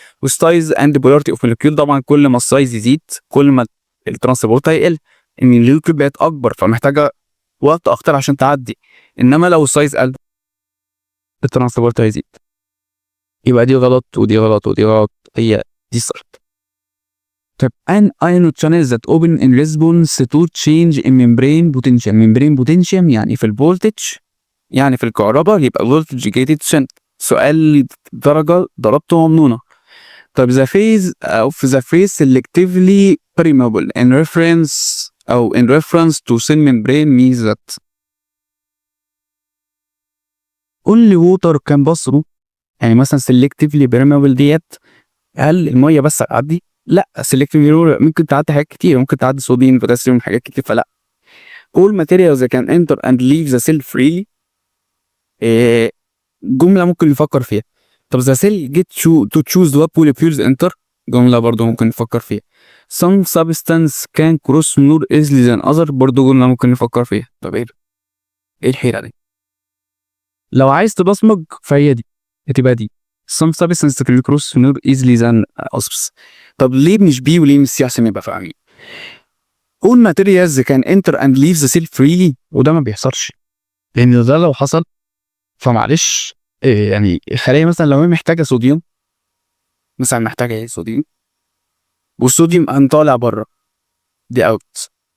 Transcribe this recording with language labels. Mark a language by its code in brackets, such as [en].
[ar] والسايز اند بولاريتي اوف مولكيول، طبعا كل ما السايز يزيد كل ما الترانسبورت هيقل، ان الليكويد بقت اكبر فمحتاجه وقت اكتر عشان تعدي. انما لو السايز قل الترانسبورت هيزيد. يبقى دي غلط ودي غلط ودي غلط، هي دي صح. [en] طب an ion channel that open in response to change in membrane potential. [ar] membrane potential يعني في الفولتج، يعني في الكهرباء، يبقى voltage gated channel. سؤال درجه ضربته ومنونه. [en] طب the phase of the phase selectively permeable in reference أو in reference to cell membrane means that only water can pass through. [ar] يعني مثلا selectively permeable ديت هل المية بس هتعدي؟ لا، selectively ممكن تعدي حاجات كتير، ممكن تعدي صوديوم بوتاسيوم حاجات كتير، فلا. [en] all materials that can enter and leave the cell freely [ar] جملة ممكن نفكر فيها. [en] طب the cell get to choose what molecules enter، [ar] جملة برضو ممكن نفكر فيها. [en] some substance can cross more easily than other، [ar] برضو جملة ممكن نفكر فيها. طب ايه الحيرة دي؟ لو عايز تبصمج فهي دي هتبقى دي [en] some substance can cross more easily than others. [ar] طب ليه مش بي وليه مش سي عشان نبقى فاهمين؟ [en] all materials can enter and leave the cell freely، [ar] وده ما بيحصلش، لأن ده لو حصل فمعلش يعني الخلية مثلا لو هي محتاجة صوديوم، مثلا محتاجة ايه صوديوم، والصوديوم قام طالع بره، دي اوت.